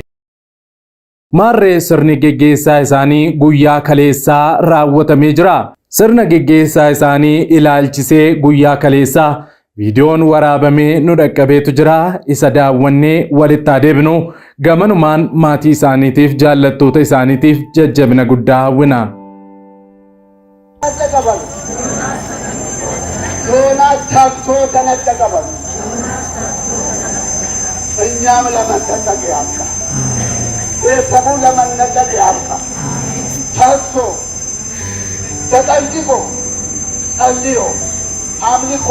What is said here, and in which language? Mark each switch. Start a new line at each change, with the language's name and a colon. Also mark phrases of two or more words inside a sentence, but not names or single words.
Oromo: Maarree sirni geggeessaa isaanii guyyaa kaleessaa raawwatamee jira. Sirna geggeessaa isaanii ilaalchisee guyyaa kaleessaa viidiyoon waraabamee nu dhaqqabeetu jira. Isa daawwannee walitti adeemnu gamanumaan maatii isaaniitiif jaallattoota isaaniitiif jajjabina guddaa hawwina.
Amharic: ዮናስ ታክቶ ተነጠቀበል እኛም ለመነጠቅ ያብቃ። ቤተሰቡ ለመነጠቅ ያብቃ። ታክቶ ተጠንቅቆ ጸልዮ አምልኮ